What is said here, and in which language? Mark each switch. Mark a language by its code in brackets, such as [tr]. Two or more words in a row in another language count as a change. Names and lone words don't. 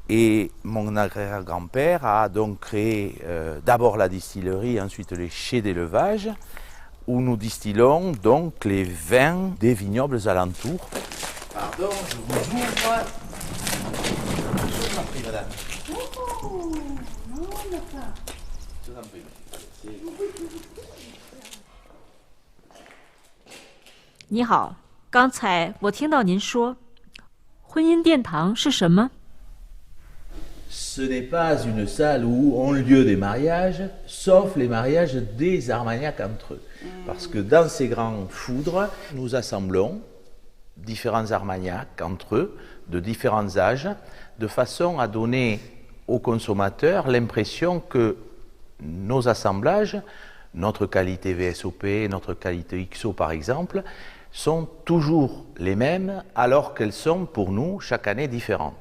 [fr] Et mon arrière-grand-père a donc créé d'abord la distillerie, ensuite les chais d'élevage, où nous distillons donc les vins des vignobles alentours. Pardon, je vous ouvre. Je vous en prie, madame. Oh, non, d'accord. Je vous en prie. [zh] 你好，刚才我听到您说，婚姻殿堂是什么？ [fr] Ce n'est pas une salle où ont lieu des mariages, sauf les mariages des Armagnacs entre eux. Parce que dans ces grands foudres, nous assemblons différents Armagnacs entre eux, de différents âges, de façon à donner aux consommateurs l'impression que nos assemblages, notre qualité VSOP, notre qualité XO par exemple, sont toujours les mêmes alors qu'elles sont pour nous chaque année différentes.